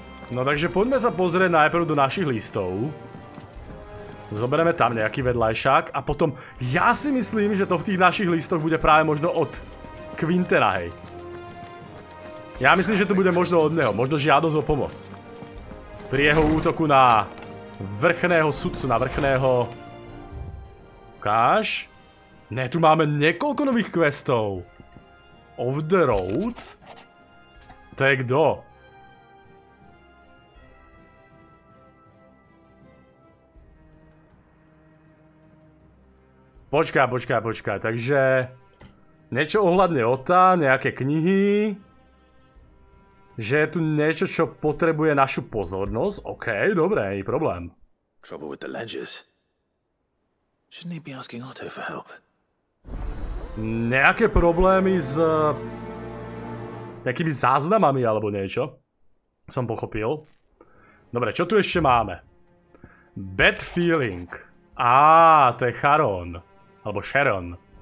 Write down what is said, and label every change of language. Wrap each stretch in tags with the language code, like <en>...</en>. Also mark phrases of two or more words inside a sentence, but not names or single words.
<sk>No takže poďme sa pozrieť najprv do našich listov. Zoberieme tam nejaký vedľajšák a potom ja si myslím, že to v tých našich listoch bude práve možno od Quintera, hej. Ja myslím, že to bude možno od neho, možno žiadosť o pomoc. Pri jeho útoku na vrchného sudcu, na vrchného... Ukáž? Ne, tu máme niekoľko nových questov.</sk> <en>Off the road?</en> <sk>To je kto? Počkaj, takže niečo ohľadne Ota, nejaké knihy, že je tu niečo, čo potrebuje našu pozornosť, OK, dobre, nie problém.</sk> <en>Trouble with the ledgers. Shouldn't he be asking Otto for help?</en> <sk>Nejaké problémy s nejakými záznamami alebo niečo, som pochopil. Dobre, čo tu ešte máme?</sk> <en>Bad feeling.</en> <sk>Á, to je Charon. Alebo Sharon.</sk>